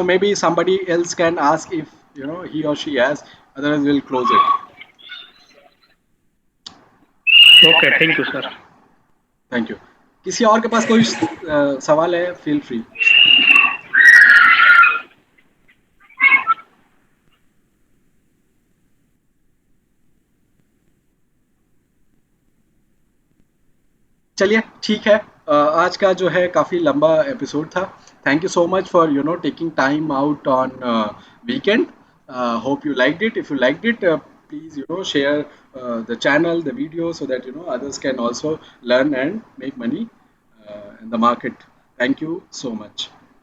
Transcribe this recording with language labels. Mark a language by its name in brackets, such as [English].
[English] So maybe somebody else can ask if he or she has. Otherwise, we'll close it. Okay, thank you sir. Thank you. [Hindi] किसी और के पास कोई सवाल है, [English] Feel free. [Hindi] चलिए ठीक है। आज का जो है काफ़ी लंबा एपिसोड था। [English] Thank you so much for taking time out on weekend. Hope you liked it. If you liked it, please share the channel, the video, so that others can also learn and make money in the market. Thank you so much.